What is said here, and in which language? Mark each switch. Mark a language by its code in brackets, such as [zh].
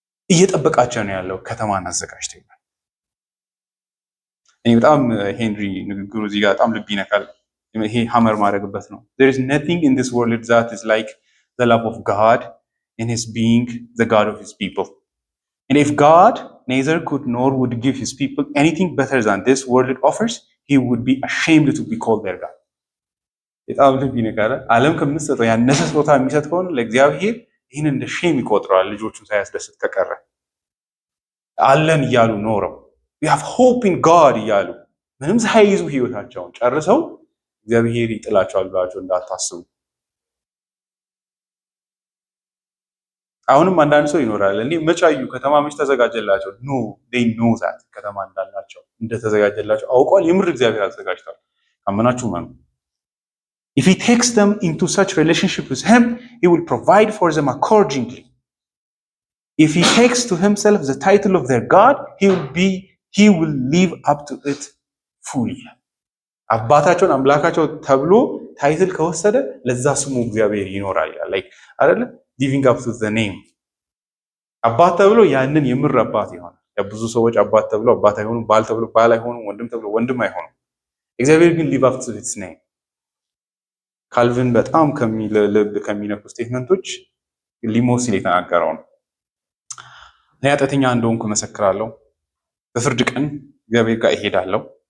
[am] እየጠበቃቸው ነው ያለው ከተማን አዘጋጅቶ ይላል። እኔ በጣም ሄንሪ ንግግሩ እዚህ ጋር በጣም ልብ ይነካል። ይሄ ሀመር ማድረግበት ነው። [en] there is nothing in this world that is like the love of God in his being the God of his people. And if God neither could nor would give his people anything better than this world offers, he would be ashamed to be called their God. [am] በጣም ልብ ይነካል። ዓለም ከምትሰጠው ያነሰ ስጦታ የሚሰጥ ከሆነ ለእግዚአብሔር ይህን እንደ ሼም ይቆጥረዋል። ልጆቹን ሳያስደስት ከቀረ አለን እያሉ ኖረው [en] we have hope in God [am] እያሉ ምንም ሳይይዙ ህይወታቸውን ጨርሰው እግዚአብሔር ይጥላቸዋል ብላችሁ እንዳታስቡ። አሁንም አንዳንድ ሰው ይኖራል እንዴ መጫዩ ከተማ መች ተዘጋጀላቸው? [en] ኖ they know that [am] ከተማ እንዳላቸው እንደተዘጋጀላቸው አውቀዋል። የምር እግዚአብሔር አዘጋጅቷል። አመናችሁ ማን [en] if he takes them into such relationship with him, he will provide for them accordingly. If he takes to himself the title of their God, he will live up to it fully. [am] አባታቸውን አምላካቸው ተብሎ ታይትል ከወሰደ ለዛ ስሙ እግዚአብሔር ይኖራል ይላል። አይደለ [en] living up to the name። [am] አባት ተብሎ ያንን የምር አባት ይሆናል። ብዙ ሰዎች አባት ተብሎ አባት አይሆኑም፣ ባል ተብሎ ባል አይሆኑም፣ ወንድም ተብሎ ወንድም አይሆኑም። እግዚአብሔር ግን [en] live up to its name። [am] ካልቪን በጣም ልብ ከሚነኩ ስቴትመንቶች ሊሞት ሲል የተናገረው ነው። እኔ ኃጢአተኛ እንደሆንኩ እመሰክራለሁ፣ በፍርድ ቀን እግዚአብሔር ጋር እሄዳለሁ።